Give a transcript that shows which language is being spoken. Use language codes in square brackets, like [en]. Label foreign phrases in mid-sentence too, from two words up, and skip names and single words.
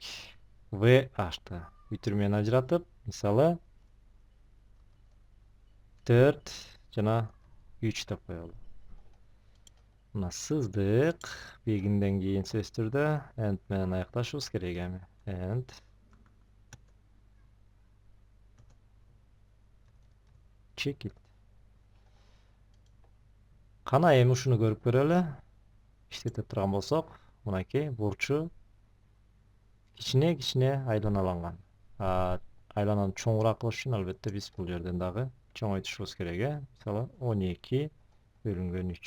[ky] VH-ты бүтүрмөнү ажыратып, мисалы 4 жана 3 деп коелу. Мына сыздык, бегинден кийин сөзсүз түрдө end менен аякташыбыз керек эми. [en] End check it. [ky] Кана эми ушуну көрүп көрөлү. Иштете турган болсок, мынакей бурчу кичине айланаланган. Айлананы чоңураак кылыш үчүн албетте биз бул жерден дагы чоңойтушубуз керек, Мисалы 12 бөлүнгөн 3.